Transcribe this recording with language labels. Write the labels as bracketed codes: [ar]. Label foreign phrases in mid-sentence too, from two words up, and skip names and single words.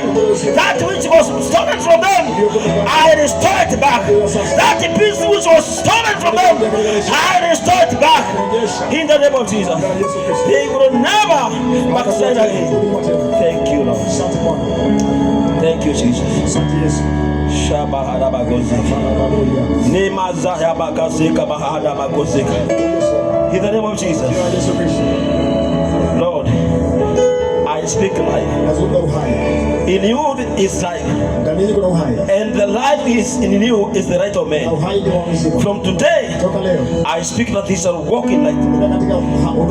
[en] That which was stolen from them, I restore it back. That peace which was stolen from them, I restore it back. In the name of Jesus. They will never backslide again. Thank you, Lord. Thank you, Jesus. Shabahada bagozika. Nemaza yabakazika bahada bagozika. In the name of Jesus. Lord, I speak life. In you is life, and the life is in you is the right of man. From today, I speak that he shall walk in light.